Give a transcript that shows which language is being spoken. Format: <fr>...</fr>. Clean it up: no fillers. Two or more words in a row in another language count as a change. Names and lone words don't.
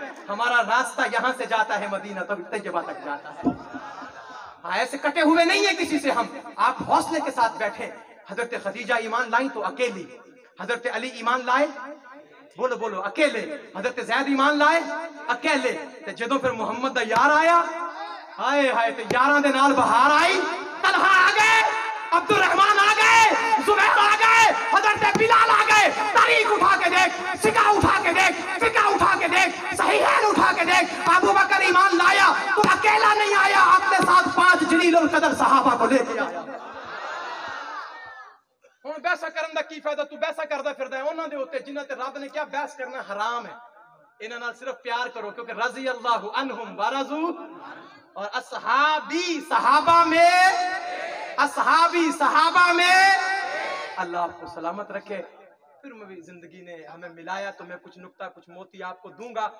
<ur>ہمارا راستہ یہاں سے جاتا ہے مدینہ طیبہ تک جاتا ہے. ایسے کٹے ہوئے نہیں ہیں کسی سے ہم. آپ حوصلے کے ساتھ بیٹھے. حضرت خدیجہ ایمان لائیں تو اکیلی. حضرت علی ایمان لائے، بولو بولو، اکیلے. حضرت زید ایمان لائے اکیلے.</ur> <pa>تے جدوں پھر محمد دا یار آیا، ہائے ہائے، تے یاراں دے نال بہار آئی.</pa> <ur>طلحہ آ گئے، عبد الرحمن آ گئے، زبیر آ گئے، حضرت بلال آ گئے. تاریخ اٹھا کے دیکھ، سکہ اٹھا کے دیکھ، فقہ اٹھا کے دیکھ، صحیحین اٹھا کے دیکھ. ابو بکر ایمان لایا تو اکیلا نہیں آیا، اپنے ساتھ 5 جلیل القدر صحابہ کو لے کے آیا.</ur> <pa>ہوں بیسا کرن دا کی فائدہ؟ تو بیسا کردا پھردا ہے انہاں دے اوتے جنہاں تے رب نے کیا بحث کرنا حرام ہے. انہاں نال صرف پیار کرو، کیونکہ</pa> <ar>رضی اللہ عنہم ورضوا.</ar> <ur>اور اصحابی صحابہ میں، اصحابی صحابہ میں، اللہ آپ کو سلامت رکھے. پھر میں بھی زندگی نے ہمیں ملایا تو میں کچھ نکتہ کچھ موتی آپ کو دوں گا.</ur>